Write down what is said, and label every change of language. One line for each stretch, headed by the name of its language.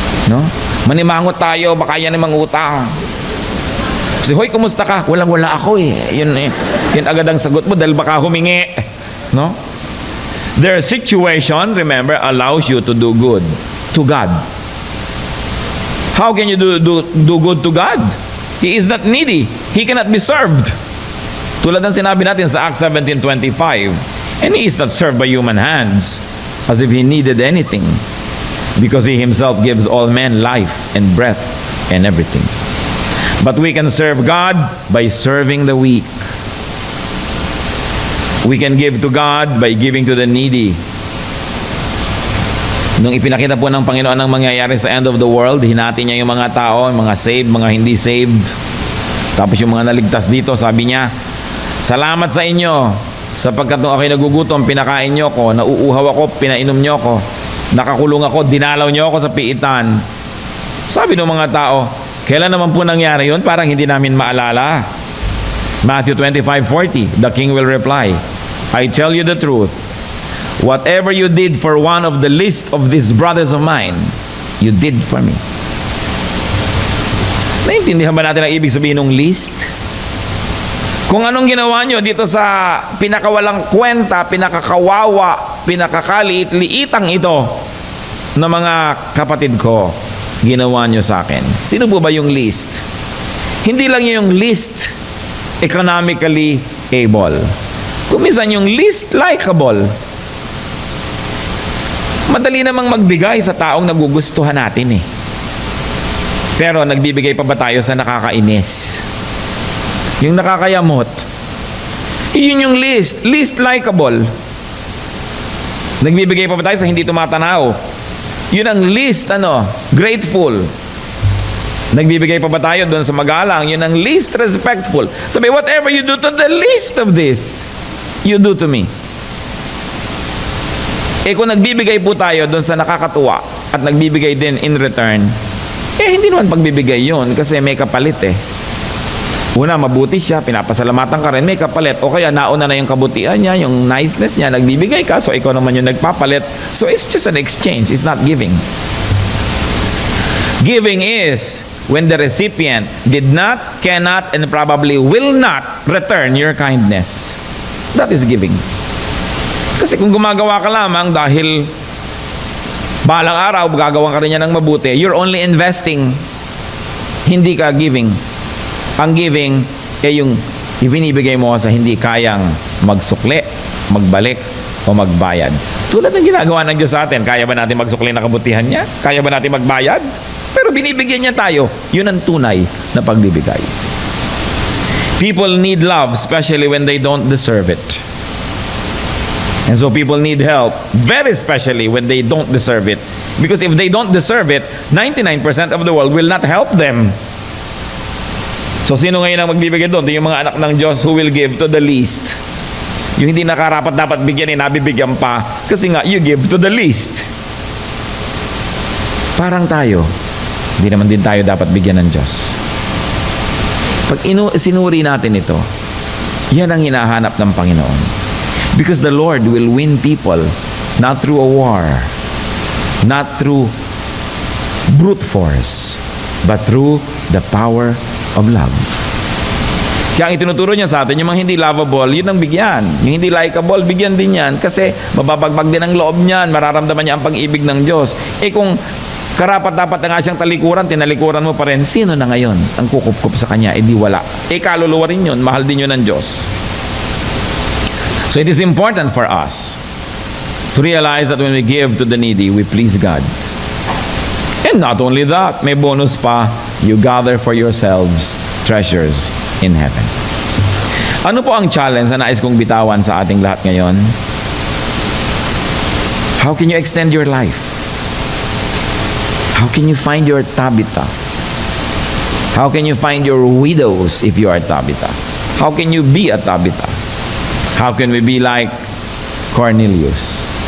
Filipino: No? Manimangot tayo, baka yan ang mga utang. Kasi, hoy, kumusta ka? Walang-wala ako eh. Yun agad ang sagot mo dahil baka humingi. No?
English: Their situation, remember, allows you to do good to God. How can you do good to God? He is not needy. He cannot be served.
Filipino: Tulad ng sinabi natin sa
English: Acts 17:25, and he is not served by human hands, as if he needed anything, because he himself gives all men life and breath and everything. But we can serve God by serving the weak. We can give to God by giving to the needy.
Filipino: Nung ipinakita po ng Panginoon ang mangyayari sa
English: end of the world,
Filipino: hinati niya yung mga tao, mga saved, mga hindi saved. Tapos yung mga naligtas dito, sabi niya, salamat sa inyo, sapagkat nung ako'y nagugutom, pinakain niyo ko, nauuhaw ako, pinainom niyo ko, nakakulong ako, dinalaw niyo ako sa piitan. Sabi ng mga tao, kailan naman po nangyari yun? Parang hindi namin maalala.
English: Matthew 25:40, the king will reply, I tell you the truth, whatever you did for one of the least of these brothers of mine, you did for me.
Filipino: Naintindihan ba natin ang ibig sabihin ng least? Kung anong ginawa nyo dito sa pinakawalang kwenta, pinakakawawa, pinakakaliit-liitang ito na mga kapatid ko, ginawa nyo sa akin. Sino po ba yung least? Hindi lang yung least economically able. Kung minsan yung least likable. Madali namang magbigay sa taong nagugustuhan natin eh. Pero nagbibigay pa ba tayo sa nakakainis? Yung nakakayamot. Yun yung least likable. Nagbibigay pa ba tayo sa hindi tumatanaw? Yun ang least grateful. Nagbibigay pa ba tayo doon sa magalang? Yun ang least respectful.
English: Sabi, whatever you do to the least of this, you do to me.
Filipino: Kung nagbibigay po tayo doon sa nakakatuwa at nagbibigay din
English: in return,
Filipino: hindi naman pagbibigay yun kasi may kapalit eh. Una, mabuti siya, pinapasalamatan ka rin, may kapalit. O kaya nauna na yung kabutihan niya, yung niceness niya, nagbibigay ka, so ikaw naman yung nagpapalit.
English: So it's just an exchange, it's not giving. Giving is when the recipient did not, cannot, and probably will not return your kindness. That is giving.
Filipino: Kasi kung gumagawa ka lamang dahil balang araw, gagawa ka rin niya ng mabuti,
English: you're only investing,
Filipino: hindi ka giving. Ang giving ay yung ibinibigay mo sa hindi kayang magsukli, magbalik, o magbayad. Tulad ng ginagawa ng Diyos sa atin, kaya ba natin magsukli na kabutihan niya? Kaya ba natin magbayad? Pero binibigyan niya tayo. Yun ang tunay na pagbibigay.
English: People need love, especially when they don't deserve it. And so people need help, very especially when they don't deserve it. Because if they don't deserve it, 99% of the world will not help them.
Filipino: So sino ngayon ang magbibigay doon? Yung mga anak ng Diyos
English: who will give to the least.
Filipino: Yung hindi nakarapat dapat bigyan, nabibigyan pa. Kasi nga,
English: you give to the least.
Filipino: Parang tayo, hindi naman din tayo dapat bigyan ng Diyos. Pag sinuri natin ito, yan ang hinahanap ng Panginoon.
English: Because the Lord will win people not through a war, not through brute force, but through the power of love.
Filipino: Kaya ang itinuturo niya sa atin, yung mga hindi lovable, yun ang bigyan. Yung hindi likable, bigyan din yan. Kasi mababagbag din ang loob niyan, mararamdaman niya ang pag-ibig ng Diyos. Kung karapat-dapat na nga siyang talikuran, tinalikuran mo pa rin, sino na ngayon ang kukup-kup sa kanya? Di wala. Kaluluwa rin yun, mahal din yun ng Diyos.
English: So it is important for us to realize that when we give to the needy, we please God. And not only that,
Filipino: may bonus pa,
English: you gather for yourselves treasures in heaven.
Filipino: Ano po ang challenge na nais kong bitawan sa ating lahat ngayon?
English: How can you extend your life? How can you find your Tabitha? How can you find your widows if you are Tabitha? How can you be a Tabitha? How can we be like Cornelius?